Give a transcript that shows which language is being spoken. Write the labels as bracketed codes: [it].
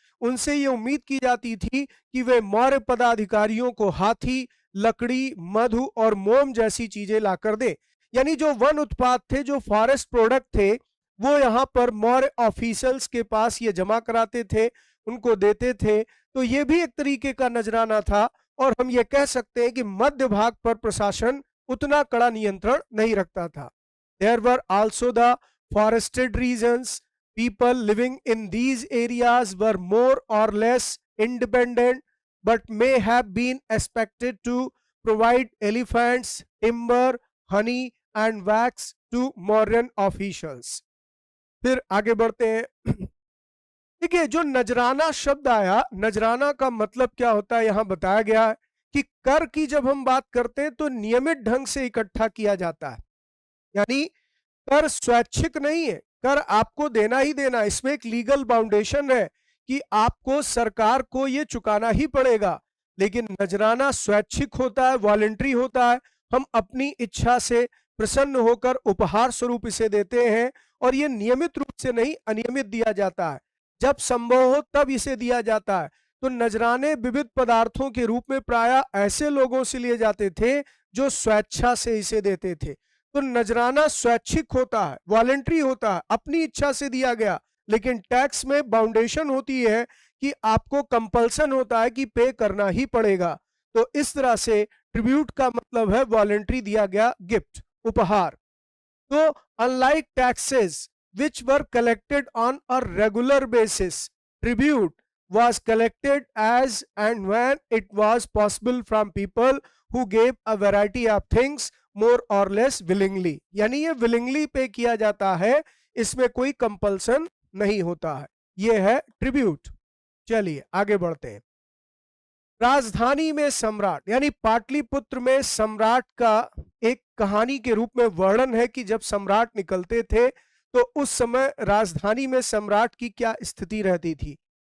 [hi] उनसे ये उम्मीद की जाती थी कि वे मौर्य पदाधिकारियों को हाथी, लकड़ी, मधु और मोम जैसी चीजें लाकर दे। यानी जो वन उत्पाद थे, जो फॉरेस्ट प्रोडक्ट थे, वो यहाँ पर मौर्य ऑफिशियल्स के पास ये जमा कराते थे, उनको देते थे। तो ये भी एक तरीके का नजराना था, और हम ये कह सकते हैं कि मध्य भाग पर प्रशासन उतना कड़ा नियंत्रण नहीं रखता था। [en] There were also the forested regions, people living in these areas were more or less independent but may have been expected to provide elephants, timber, honey and wax to Mauryan officials. [hi] फिर आगे बढ़ते हैं। देखिए, जो नजराना शब्द आया, नजराना का मतलब क्या होता है यहां बताया गया है कि कर की जब हम बात करते हैं तो नियमित ढंग से इकट्ठा किया जाता है, यानी कर स्वैच्छिक नहीं है, कर आपको देना ही देना। इसमें एक लीगल बाउंडेशन है कि आपको सरकार को ये चुकाना ही पड़ेगा। लेकिन नजराना स्वैच्छिक होता है, वॉलंटरी होता है, हम अपनी इच्छा से प्रसन्न होकर उपहार स्वरूप इसे देते हैं, और ये नियमित रूप से नहीं, अनियमित दिया जाता है। जब संभव हो तब इसे दिया जाता है। तो नजराने विविध पदार्थों के रूप में प्रायः ऐसे लोगों से लिए जाते थे जो स्वेच्छा से इसे देते थे। तो नजराना स्वैच्छिक होता है, वॉलंटरी होता है, अपनी इच्छा से दिया गया। लेकिन टैक्स में बाउंडेशन होती है कि आपको कंपल्सन होता है कि पे करना ही पड़ेगा। तो इस तरह से ट्रिब्यूट का मतलब है वॉलंटरी दिया गया गिफ्ट, उपहार। [en] तो unlike taxes which were collected on a regular basis, tribute was collected as and when it was possible from people who gave a variety of things more or less willingly। [hi] यानी ये willingly पे किया जाता है, इसमें कोई compulsion नहीं होता है। ये है ट्रिब्यूट। चलिए आगे बढ़ते हैं। राजधानी में सम्राट, यानी पाटलिपुत्र में सम्राट का एक कहानी के रूप में वर्णन है कि जब सम्राट निकलते थे तो उस समय राजधानी में सम्राट की क्या स्थिति रहती थी।